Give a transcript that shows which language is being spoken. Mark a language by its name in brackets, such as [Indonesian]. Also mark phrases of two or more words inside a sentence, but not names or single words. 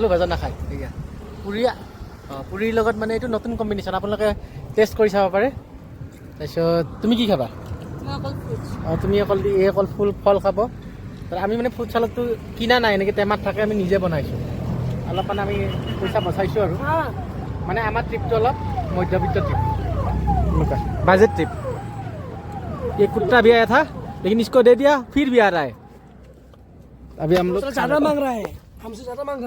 [Assamese] ভাজা নাখায় এয়া পুৰিৰ লগত মানে এইটো নতুন কম্বিনেশ্যন আপোনালোকে টেষ্ট কৰি চাব পাৰে তাৰপিছত তুমি কি খাবা তুমি অকল ফল খাব আমি মানে [English] fruit saladটো [Assamese] কিনা নাই এনেকৈ টেমাত থাকে আমি নিজে বনাইছোঁ অলপমান আমি পইচা বচাইছোঁ আৰু মানে আমাৰ ট্ৰিপটো অলপ মধ্যবিত্ত ট্ৰিপ এনেকুৱা [English] budget trip [Hindi] ये कुत्ता भी आया था लेकिन इसको दे दिया फिर भी आ रहा है अभी हम लोग ज्यादा मांग रहा है हमसे ज्यादा मांग रहा है